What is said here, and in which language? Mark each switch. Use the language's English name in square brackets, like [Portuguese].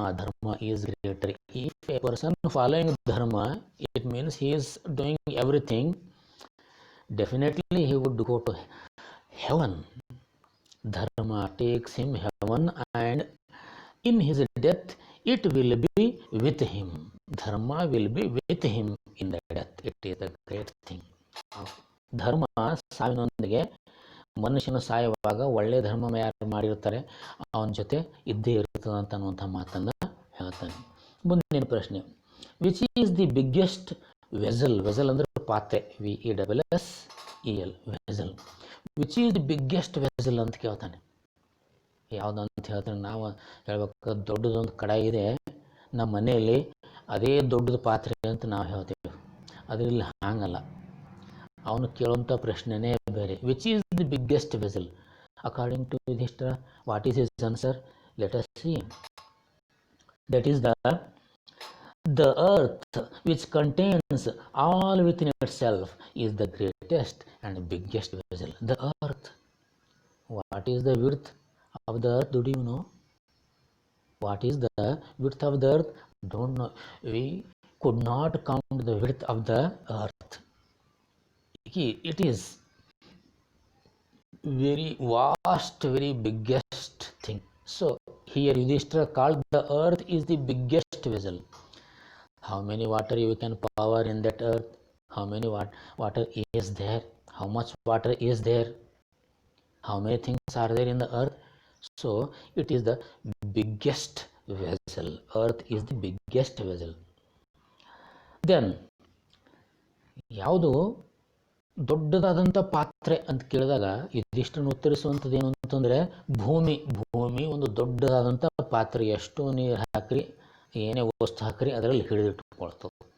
[English] Dharma is greater. If a person following dharma, it means he is doing everything. Definitely he would go to heaven. Dharma takes him heaven, and in his death it will be with him. Dharma will be with him in the death. It is a great thing. [Kannada] ಧರ್ಮ ಸಾವಿನೊಂದಿಗೆ ಮನುಷ್ಯನ ಸಾಯುವಾಗ ಒಳ್ಳೆ ಧರ್ಮ ಯಾರು ಮಾಡಿರ್ತಾರೆ ಅವನ ಜೊತೆ ಇದ್ದೇ ಇರ್ತದೆ ಅಂತ ಅನ್ನುವಂಥ ಮಾತನ್ನು ಹೇಳ್ತಾನೆ. ಮುಂದಿನ ಪ್ರಶ್ನೆ, [English] Which is the biggest vessel? [Kannada] Vessel ಅಂದರೆ ಪಾತ್ರೆ, VESSEL, vessel. [English] which is the biggest vessel [Kannada] ಅಂತ ಕೇಳ್ತಾನೆ. ಯಾವುದಂತ ಹೇಳ್ತಾನೆ? ನಾವು ಹೇಳ್ಬೇಕು, ದೊಡ್ಡದೊಂದು ಕಡಾಯಿ ಇದೆ ನಮ್ಮ ಮನೆಯಲ್ಲಿ, ಅದೇ ದೊಡ್ಡದು ಪಾತ್ರೆ ಅಂತ ನಾವು ಹೇಳ್ತೀವಿ. ಅದರಲ್ಲಿ ಹಾಗಲ್ಲ. ಅವನು ಕೇಳುವಂಥ ಪ್ರಶ್ನೆನೇ ಬೇರೆ. [English] Which is the biggest vessel? According to Yudhishthira, what is his answer? Let us see. That is the earth, which contains all within itself, is the greatest and biggest vessel. The earth. What is the width of the earth? Do you know? What is the width of the earth? Don't know. We could not count the width of the earth. It is very vast, very biggest thing. So here Yudhishthira called the earth is the biggest vessel. How many water you can power in that earth? How many water is there? How much water is there? How many things are there in the earth? So it is the biggest vessel. Earth is the biggest vessel. [Kannada] Then ಯಾವುದು ದೊಡ್ಡದಾದಂಥ ಪಾತ್ರೆ ಅಂತ ಕೇಳಿದಾಗ ಇದಿಷ್ಟನ್ನು ಉತ್ತರಿಸುವಂಥದ್ದು ಏನು ಅಂತಂದರೆ ಭೂಮಿ. ಭೂಮಿ ಒಂದು ದೊಡ್ಡದಾದಂಥ ಪಾತ್ರೆ. ಎಷ್ಟು ನೀರು ಹಾಕ್ರಿ, ಏನೇ ವಸ್ತು ಹಾಕ್ರಿ, ಅದರಲ್ಲಿ ಹಿಡಿದಿಟ್ಟುಕೊಳ್ತವೆ.